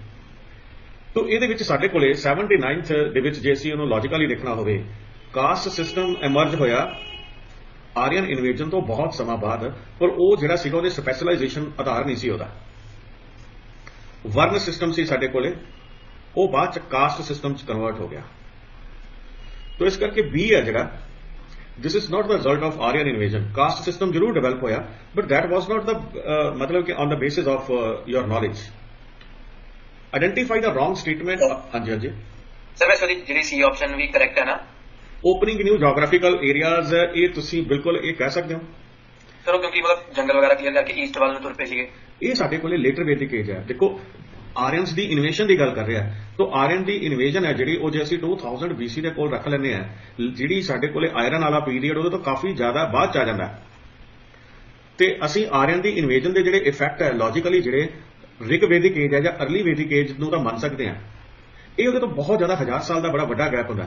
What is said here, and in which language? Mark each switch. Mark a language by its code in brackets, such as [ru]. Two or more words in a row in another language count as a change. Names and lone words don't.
[pa] ਤੋ ਇਹਦੇ ਵਿੱਚ ਸਾਡੇ ਕੋਲੇ 79th ਦੇ ਵਿੱਚ ਜੇ ਅਸੀਂ ਉਹਨੂੰ ਲੌਜੀਕਲੀ ਦੇਖਣਾ ਹੋਵੇ, [en] caste system emerge [pa] ਹੋਇਆ [en] Aryan invasion [pa] ਤੋਂ ਬਹੁਤ ਸਮਾਂ ਬਾਅਦ, ਪਰ ਉਹ ਜਿਹੜਾ ਸੀਗਾ ਉਹਦੇ ਸਪੈਸ਼ਲਾਈਜੇਸ਼ਨ ਆਧਾਰ ਨਹੀਂ ਸੀ ਉਹਦਾ। ਵਰਨ ਸਿਸਟਮ ਸੀ ਸਾਡੇ ਕੋਲੇ, ਉਹ ਬਾਅਦ ਚ [en] caste system [pa] ਚ ਕਨਵਰਟ ਹੋ ਗਿਆ। ਤੋ ਇਸ ਕਰਕੇ ਬੀ ਹੈ ਜਿਹੜਾ, [en] this is not the result of Aryan invasion. Caste system [pa] ਜ਼ਰੂਰ ਡਿਵੈਲਪ ਹੋਇਆ [en] but that was not the [pa] ਮਤਲਬ ਕਿ [en] on the basis of your knowledge. Identify the wrong statement. [pa] ਹਾਂਜੀ ਹਾਂਜੀ ਸਰ ਵੈਸੇ ਜਿਹੜੀ ਸੀ ਆਪਸ਼ਨ ਵੀ ਕਰੈਕਟ ਹੈ ਨਾ। [en] opening new geographical areas, [pa] ਇਹ ਤੁਸੀਂ ਬਿਲਕੁਲ ਇਹ ਕਹਿ ਸਕਦੇ ਹੋ ਸਰ, ਉਹ ਕਿਉਂਕਿ ਮਤਲਬ ਜੰਗਲ ਵਗੈਰਾ ਕਲੀਅਰ ਕਰਕੇ ਈਸਟ ਵੱਲ ਨੂੰ ਤੁਰ ਪਏ ਸੀਗੇ। ਇਹ ਸਾਡੇ ਕੋਲੇ [en] later Vedic age [pa] ਹੈ। ਦੇਖੋ ਆਰੀਅਨਸ ਦੀ ਇਨਵੇਸ਼ਨ ਦੀ ਗੱਲ ਕਰ ਰਿਹਾ, ਤਾਂ ਆਰੀਅਨ ਦੀ ਇਨਵੇਸ਼ਨ ਹੈ ਜਿਹੜੀ ਉਹ ਜੇ ਅਸੀਂ 2000 BC ਦੇ ਕੋਲ ਰੱਖ ਲੈਂਦੇ ਆ, ਜਿਹੜੀ ਸਾਡੇ ਕੋਲੇ ਆਇਰਨ ਵਾਲਾ ਪੀਰੀਅਡ ਉਹਦੇ ਤੋਂ ਕਾਫੀ ਜ਼ਿਆਦਾ ਬਾਅਦ ਚ ਆ ਜਾਂਦਾ ਤੇ ਅਸੀਂ ਆਰੀਅਨ ਦੀ ਇਨਵੇਸ਼ਨ ਦੇ ਜਿਹੜੇ ਇਫੈਕਟ ਹੈ ਲੌਜੀਕਲੀ ਜਿਹੜੇ ਰਿਗ ਵੈਦਿਕ ਏਜ ਹੈ ਜਾਂ [en] early Vedic age [pa] ਨੂੰ ਤਾਂ ਮੰਨ ਸਕਦੇ ਆ, ਇਹ ਉਹਦੇ ਤੋਂ ਬਹੁਤ ਜ਼ਿਆਦਾ 1000 ਸਾਲ ਦਾ ਬੜਾ ਵੱਡਾ ਗੈਪ ਹੁੰਦਾ।